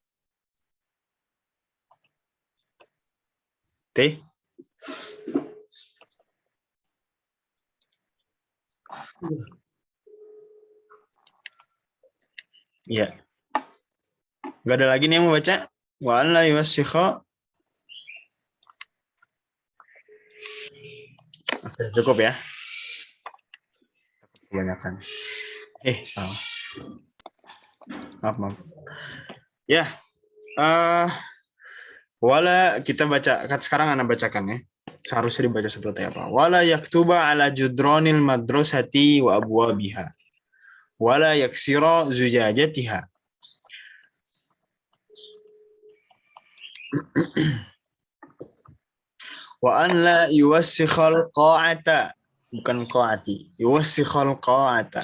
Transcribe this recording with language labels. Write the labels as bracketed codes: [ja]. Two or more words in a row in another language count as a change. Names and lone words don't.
[id] Teh? Iya. Gak ada lagi nih yang mau baca? [ar] وأن لا يوسخ. [id] Oke, cukup ya. Kebanyakan. Salah. Maaf. Ya. Wala kita baca. Sekarang Anda bacakan ya. Seharusnya dibaca seperti apa. [ar] ولا يكتب على جدران المدرسة وأبوابها. ولا يكسر زجاجها. وأن لا يوسخ القاعة, bukan qa'ati, يوسخ القاعة.